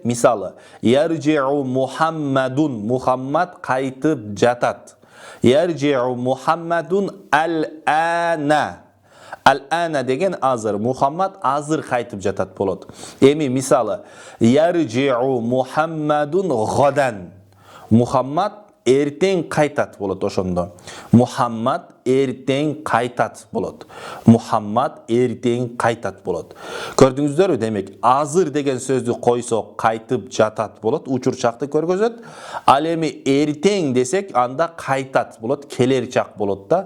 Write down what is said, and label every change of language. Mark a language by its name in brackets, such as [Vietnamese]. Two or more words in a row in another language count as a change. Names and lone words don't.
[Kyrgyz] Мисалы, [Arabic] يرجع محمد, [Kyrgyz] Мухаммад кайтып жатат. [Arabic] يرجع محمد الآن. [Kyrgyz] Ал-ана деген азыр. Мухаммад азыр кайтып жатат болот. Эми мисалы, [Arabic] يرجع محمد غدا. [Kyrgyz] Мухаммад эртең кайтат болот ошондо. Мухаммад эртең кайтат болот. Мухаммад эртең кайтат болот. Көрдүңүздөрбү? Демек, азыр деген сөздү койсок кайтып жатат болот, учур чакты көргөзөт. Ал эми эртең десек, анда кайтат болот, келер чак болот да.